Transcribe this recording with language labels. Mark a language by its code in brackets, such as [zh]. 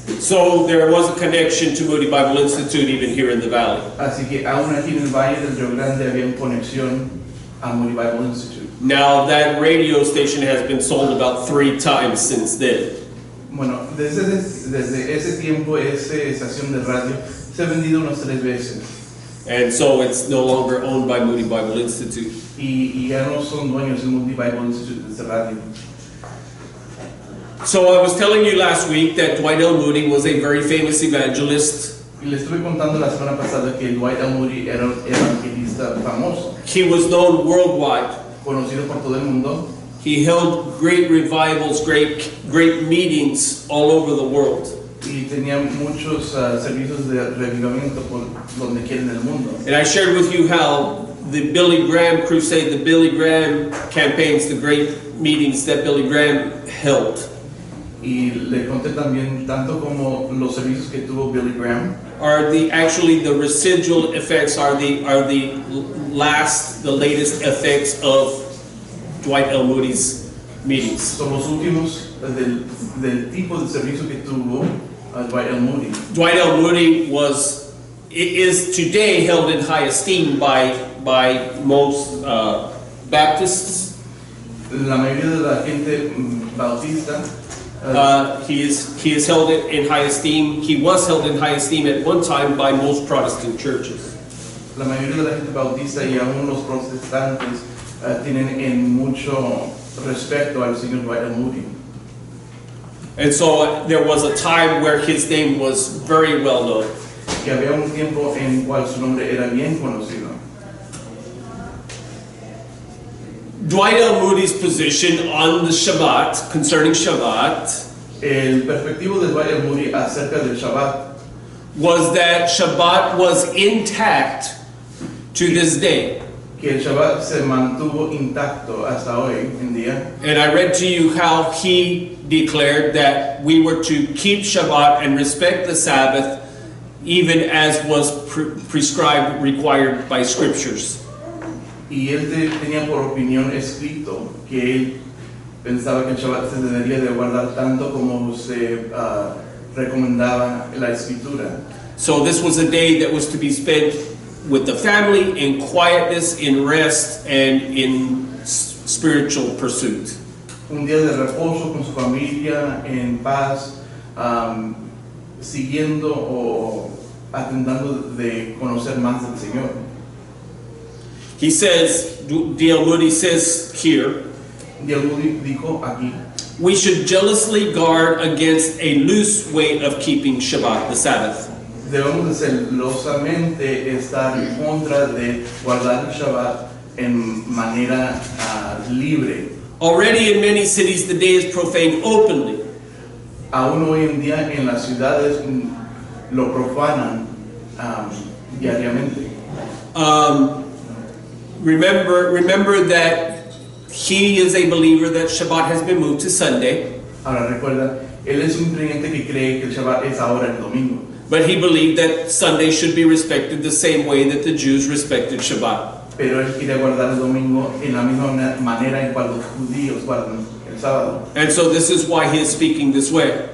[en] So there was a connection to Moody Bible Institute even here in the valley. [es] Así que aún aquí en el Valle del Río Grande había conexión a Moody Bible Institute. [en] Now that radio station has been sold about 3 times since then. [es] Bueno, desde ese tiempo esa estación de radio se ha vendido unas 3 veces. [en] And so it's no longer owned by Moody Bible Institute. [es] Y ya no son dueños de Moody Bible Institute de esa radio. [en] So I was telling you last week that Dwight L. Moody was a very famous evangelist. [es] Y le estuve contando la semana pasada que Dwight L. Moody era un evangelista famoso, [en] He was known worldwide. [es] conocido por todo el mundo. [en] He held great revivals, great meetings all over the world. [es] Y tenía muchos servicios de revivamiento por donde quiera en el mundo. [en] And I shared with you how the Billy Graham crusade, the Billy Graham campaigns, the great meetings that Billy Graham held [es] Y le conté también tanto como los servicios que tuvo Billy Graham [en] are actually the residual effects, are the latest effects of Dwight L. Moody's meetings. [es] son los últimos del tipo de servicio que tuvo Dwight L. Moody. [en] Dwight L. Moody is today held in high esteem by most Baptists. [es] La mayoría de la gente bautista [en] He is held in high esteem. He was held in high esteem at one time by most Protestant churches. [es] La mayoría de la gente bautista y aún los protestantes tienen en mucho respeto al señor Dwight Moody. [en] And so there was a time where his name was very well known. [es] Que había un tiempo en cual su nombre era bien conocido. [en] Dwight L. Moody's position on the Shabbat, concerning Shabbat, [es] El perspectivo de Dwight L. Moody acerca del Shabbat [en] was that Shabbat was intact to this day. [es] que el Shabbat se mantuvo intacto hasta hoy en día. [en] And I read to you how he declared that we were to keep Shabbat and respect the Sabbath even as was prescribed, required by scriptures. [es] Y él tenía por opinión escrito que él pensaba que el Shabbat se debería de guardar tanto como se recomendaba la escritura. [en] So this was a day that was to be spent with the family in quietness, in rest, and in spiritual pursuit. [es] Un día de reposo con su familia, en paz, siguiendo o atentando de conocer más del Señor. [en] He says, D.L. Moody says here, [es] D.L. Moody dijo aquí, [en] we should jealously guard against a loose way of keeping Shabbat, the Sabbath. [es] debemos de celosamente estar en contra de guardar el Shabbat en manera libre. [en] Already in many cities the day is profaned openly. [es] Aún hoy en día en las ciudades lo profanan diariamente. [en] Remember that he is a believer that Shabbat has been moved to Sunday. [es] Ahora recuerda, él es un creyente que cree que el Shabbat es ahora el domingo. [en] But he believed that Sunday should be respected the same way that the Jews respected Shabbat. [es] Pero él quiere guardar el domingo en la misma manera en cual los judíos guardan el sábado. [en] And so this is why he is speaking this way.